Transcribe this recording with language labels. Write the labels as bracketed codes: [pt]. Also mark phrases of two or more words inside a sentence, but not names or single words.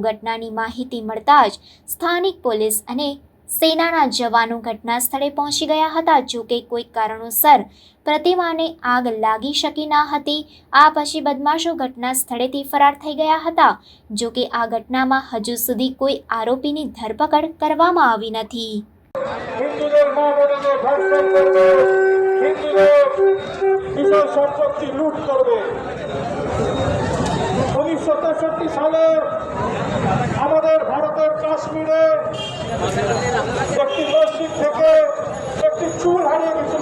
[gu] ઘટનાની માહિતી મળતા જ સ્થાનિક પોલીસ અને સેનાના જવાનો ઘટના સ્થળે પહોંચી ગયા હતા। જો કે કોઈ કારણોસર પ્રતિમાને આગ લાગી શકી ન હતી। આ પછી બદમાશો ઘટના સ્થળેથી ફરાર થઈ ગયા હતા। જો કે આ ઘટનામાં હજુ સુધી કોઈ આરોપીની ધરપકડ કરવામાં આવી નથી। [bn] হিন্দুদের মা বোনদের ধর্ষণ করবে, হিন্দুদের বিষয় সম্পত্তি লুট করবে। 1963 সালে আমাদের ভারতের কাশ্মীরে একটি মসজিদ থেকে একটি চুল হারিয়ে গেছিল।